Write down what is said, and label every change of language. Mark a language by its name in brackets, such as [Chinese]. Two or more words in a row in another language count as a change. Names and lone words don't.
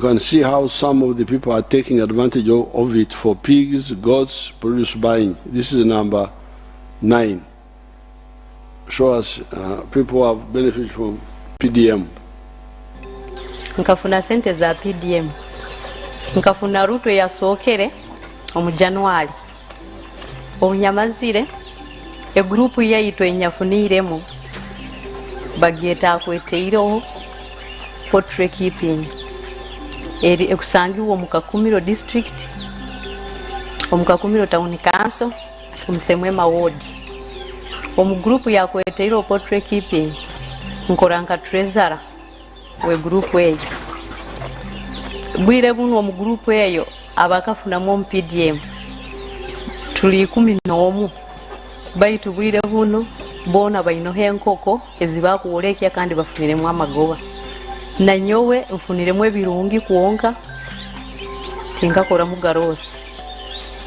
[English] can see how some of the people are taking advantage of it for pigs, goats, produce buying. This is number 9. Show us people who have benefited from PDM. [Nyoro] Nkafuna sente za PDM. Nkafuna ruto ya sokere omu January. Obunyamazire egrupu yayitwe nyafuniremu bageta kweteireho [English] portrait keeping [Nyoro] eri ekusangiwa mu Kakumiro district, omu Kakumiro [English] town council, [Nyoro] omusemwema ward. Omu grupu ya kweteireho [English] portrait keeping [Nyoro] nkoranka treasurer we grupu eyo. Bwire buno omu grupu eyo abakafuna mu PDM tuli 11 baitu bwire buno bona bainohe enkoko ezibakuolekya kandi bafuniremu amagoba na nyowe ufuniremu ebirungi kuonka ingakora mugarosi